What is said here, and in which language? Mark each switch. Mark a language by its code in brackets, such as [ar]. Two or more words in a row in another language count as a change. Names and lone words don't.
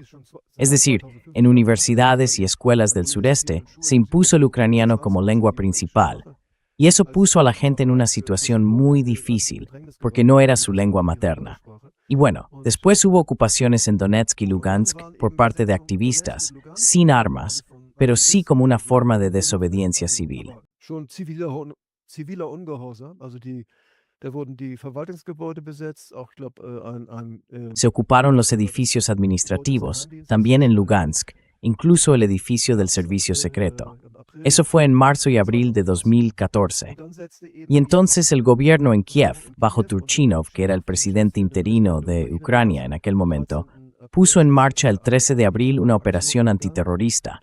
[es] Es decir, en universidades y escuelas del sureste se impuso el ucraniano como lengua principal, y eso puso a la gente en una situación muy difícil, porque no era su lengua materna. Y bueno, después hubo ocupaciones en Donetsk y Lugansk por parte de activistas, sin armas, pero sí como una forma de desobediencia civil. [de] Schon ziviler Ungehorsam, also da wurden die Verwaltungsgebäude besetzt, auch [es] Se ocuparon los edificios administrativos, también en Lugansk, incluso el edificio del servicio secreto. Eso fue en marzo y abril de 2014. Y entonces el gobierno en Kiev, bajo Turchinov, que era el presidente interino de Ucrania en aquel momento, puso en marcha el 13 de abril una operación antiterrorista.